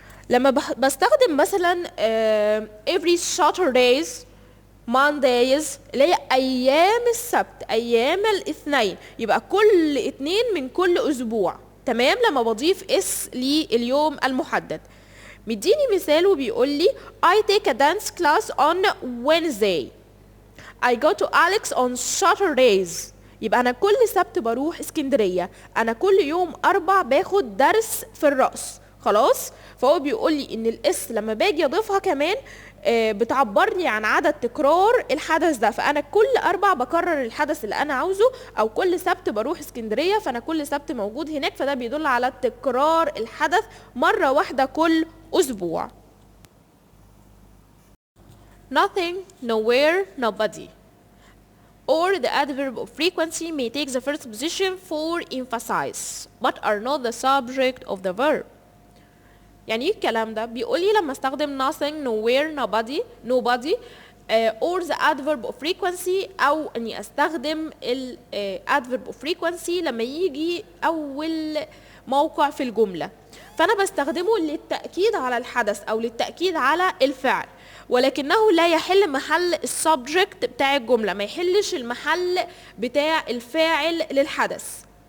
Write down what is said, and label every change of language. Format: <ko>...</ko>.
<ar>لما بستخدم مثلا</ar> <en>every Saturdays, Mondays</en> <ar>اللي هي أيام السبت، أيام الاثنين، يبقى كل اثنين من كل أسبوع. تمام؟ لما بضيف اس لليوم المحدد. مديني مثال وبيقول لي</ar> <en>I take a dance class on Wednesday. I go to Alex on Saturdays.</en> <ar>يبقى أنا كل سبت بروح اسكندرية. أنا كل يوم أربع باخد درس في الرقص. خلاص؟ فهو بيقول لي إن الاس لما باجي أضيفها كمان بتعبر لي عن عدد تكرار الحدث ده. فأنا كل أربع بكرر الحدث اللي أنا عاوزه، أو كل سبت بروح اسكندرية فأنا كل سبت موجود هناك، فده بيدل على تكرار الحدث مرة واحدة كل أسبوع.</ar> <en>Nothing, nowhere, nobody. Or the adverb of frequency may take the first position for emphasize, but are not the subject of the verb.</en> <ar>يعني ايه الكلام ده؟ بيقول لي لما استخدم</ar> <en>nothing, nowhere, nobody or the adverb of frequency،</en> <ar>او اني استخدم ال adverb of frequency لما يجي اول موقع في الجملة، فانا بستخدمه للتأكيد على الحدث او للتأكيد على الفعل، ولكنه لا يحل محل السبجكت بتاع الجملة، ما يحلش المحل بتاع الفاعل للحدث.</ar>